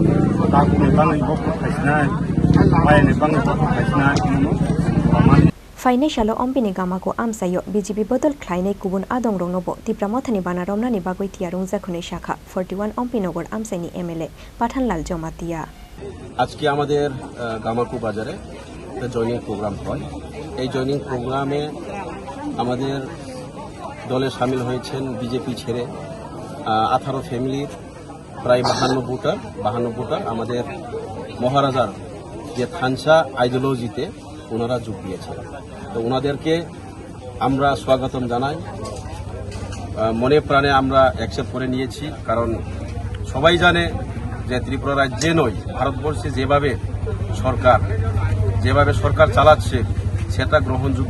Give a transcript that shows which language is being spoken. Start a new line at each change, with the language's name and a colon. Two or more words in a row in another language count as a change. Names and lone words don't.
Kok Borok: Financial Ampini Gamaku Amsayo BJP Bodol Klainai Kubun Adong Rongnobo Tipra Mothani Bana Romnani Bagoi Tiarung Zakhune Shakha 41 Ampinogor Amsaini MLA Pathanlal Jomatia
Bangla: আজকে আমাদের গামাকু বাজারে একটা জয়নিং প্রোগ্রাম হয় এই জয়নিং প্রোগ্রামে আমাদের দলে শামিল হয়েছেন বিজেপি ছেড়ে 18 ফ্যামিলির প্রায় 52 ভোটার আমাদের মহারাজার যে থানসা আইডিওলজিতে ওনারা যোগ দিয়েছেন তো ওনাদেরকে আমরা স্বাগতম জানাই মনে প্রাণে আমরা অ্যাকসেপ্ট করে নিয়েছি কারণ সবাই জানে যে ত্রিপুরা রাজ্যে নয় ভারতবর্ষে যেভাবে সরকার চালাচ্ছে সেটা গ্রহণযোগ্য